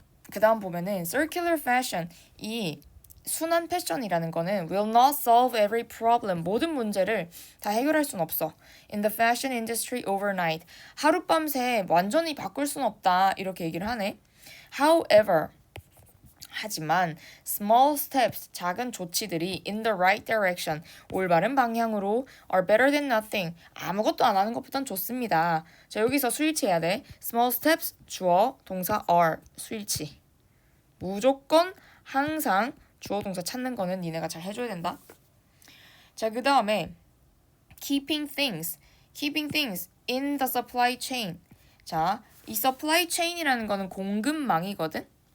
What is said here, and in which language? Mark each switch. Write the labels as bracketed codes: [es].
[ko] 그 다음 보면은 [en] circular fashion, [ko] 이 순환 패션이라는 거는 [en] will not solve every problem, [ko] 모든 문제를 다 해결할 순 없어. [en] In the fashion industry overnight, [ko] 하룻밤새 완전히 바꿀 순 없다 이렇게 얘기를 하네. [en] However, [ko] 하지만 [en] small steps, [ko] 작은 조치들이 [en] in the right direction, [ko] 올바른 방향으로 [en] are better than nothing, [ko] 아무것도 안 하는 것보단 좋습니다. 자, 여기서 스위치해야 돼. small steps, 주어, 동사 are, 스위치. 무조건 항상 주어 동사 찾는 거는 니네가 잘 해줘야 된다. 자, 그 다음에 [en] keeping things in the supply chain. [ko] 자, 이 supply chain이라는 거는 공급망이거든.